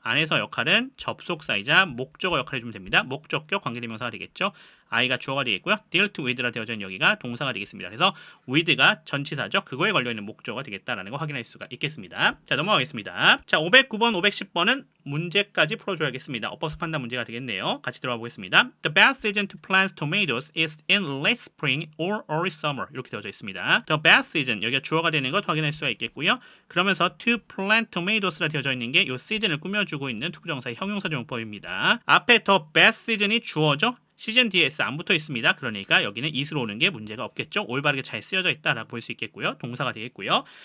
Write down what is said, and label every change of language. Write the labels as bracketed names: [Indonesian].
[Korean] 안에서 역할은 접속사이자 목적어 역할을 해주면 됩니다. 목적격 관계대명사가 되겠죠. I가 주어가 되겠고요. dealt with라 되어져 있는 여기가 동사가 되겠습니다. 그래서 with가 전치사죠. 그거에 걸려있는 목적어가 되겠다라는 거 확인할 수가 있겠습니다. 자, 넘어가겠습니다. 자, 509번, 510번은 문제까지 풀어줘야겠습니다. 엇법수 판단 문제가 되겠네요. 같이 들어가 보겠습니다. [English] The best season to plant tomatoes is in late spring or early summer. [Korean] 이렇게 되어져 있습니다. The best season, 여기가 주어가 되는 것 확인할 수가 있겠고요. 그러면서 to plant tomates라 되어져 있는 게 이 시즌을 꾸며주고 있는 투부정사의 형용사적 용법입니다. 앞에 the best season이 주어죠. 시즌 뒤에 S 안 붙어 있습니다. 그러니까 여기는 is로 오는 게 문제가 없겠죠. 올바르게 잘 쓰여져 있다라고 볼 수 있겠고요. 동사가 되겠고요.